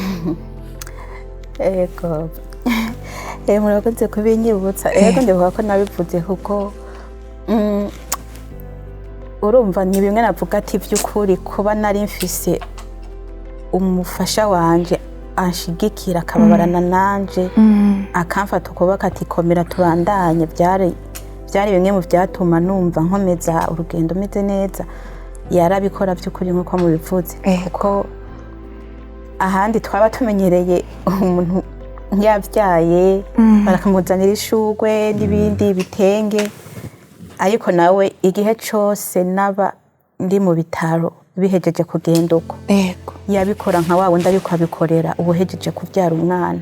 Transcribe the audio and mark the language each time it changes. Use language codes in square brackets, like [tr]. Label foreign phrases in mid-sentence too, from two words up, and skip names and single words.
[rn] Ego murakoze kubinyibutsa. Ego ndibuka ko nabivuze kuko urumva ni bimwe navuga ati by'ukuri kuba nari mfise umufasha wanje anshigikira akababarana nanje akamfata ukuboko ati komera tubandanye, byari bimwe mu byatuma numva nkomeza urugendo meze neza. Yarabikora by'ukuri nk'uko mubivuze, kuko ahandi twaba tumenyereye umuntu yabyaye barakamuzanira ishugwe n'ibindi bitenge, ariko nawe igihe cyose naba ndi mu bitaro bihejeje kugenda uko yabikora nka wa wundi ariko abikorera ubuhejeje kubyara umwana.